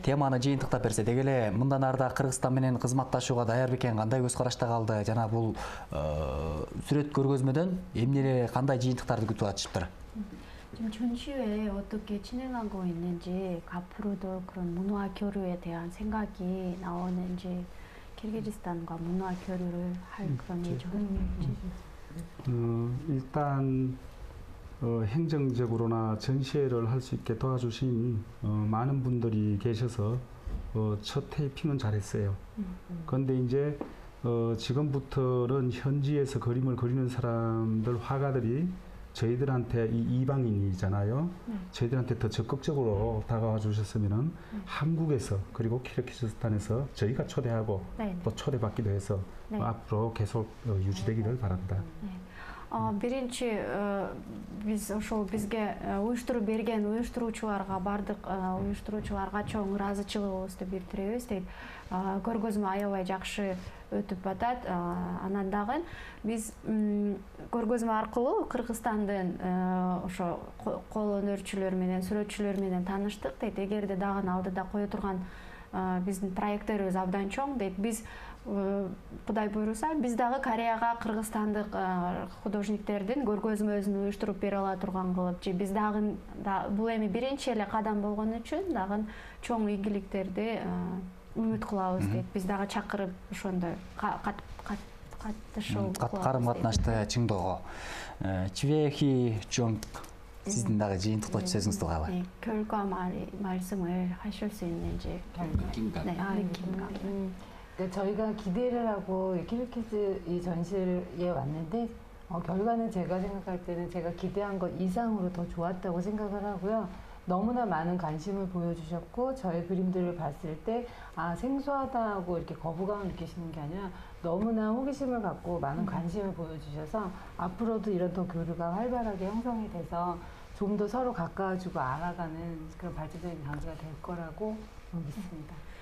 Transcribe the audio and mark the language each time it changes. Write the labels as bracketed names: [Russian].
[Kyrgyz] Теманы жыйынтыктап берсе, деги эле мындан арда Кыргызстан менен кызматташууга даяр бекен, кандай көз карашта калды? Жана бул сүрөт көргөзмөдөн эмне кандай жыйынтыктарды күтүп атышыптыр? [Korean] 지금 전시회 어떻게 진행하고 있는지, 앞으로도 그런 문화 교류에 대한 생각이 나오는지, 키르기즈스탄과 문화 교류를 할 그런 예정인지. 일단 행정적으로나 전시회를 할 수 있게 도와주신 많은 분들이 계셔서 첫 테이핑은 잘했어요. 그런데 이제 지금부터는 현지에서 그림을 그리는 사람들, 화가들이 저희들한테 이방인이잖아요. 저희들한테 더 적극적으로 다가와 주셨으면은 한국에서 그리고 키르기즈스탄에서 저희가 초대하고 또 초대받기도 해서 앞으로 계속 유지되기를 바랍니다. [Kyrgyz] Биринчи биз ошол бизге уюштуруп берген уюштуруучуларга, бардык уюштуруучуларга чоң ыраазычылыгыбызды билдиребиз дейт. Көргөзмө аябай жакшы өтүп атат. Анан дагы биз көргөзмө аркылуу Кыргызстандын ошо кол өнөрчүлөр менен, сүрөтчүлөр менен тааныштык дейт. Эгерде дагы алдыда кое турган биздин проекттерибиз абдан чоң дейт. Биз Кудай буйруса, биз дагы Кореяга кыргызстандык художниктердин көргөзмөсүн уюштуруп бере ала турган кылып, же биз дагы бул эми биринчи эле кадам болгон үчүн дагы чоң ийгиликтерди үмүт кылабыз дейт. Биз дагы чакырып ошондой катышуу карым катнашты чыңдоого. Чвехи чоң сиздин дагы жыйынтыктоочу сөзүңүздү каалайм. [Korean] 결과 말씀을 하실 수 있는지. 느낌감. 네, 느낌감. 저희가 기대를 하고 키르기즈 이 전시회에 왔는데 결과는 제가 생각할 때는 제가 기대한 것 이상으로 더 좋았다고 생각을 하고요. 너무나 많은 관심을 보여주셨고 저희 그림들을 봤을 때 생소하다고 이렇게 거부감을 느끼시는 게 아니라 너무나 호기심을 갖고 많은 관심을 보여주셔서 앞으로도 이런 더 교류가 활발하게 형성이 돼서 좀 더 서로 가까워지고 알아가는 그런 발전적인 관계가 될 거라고 믿습니다.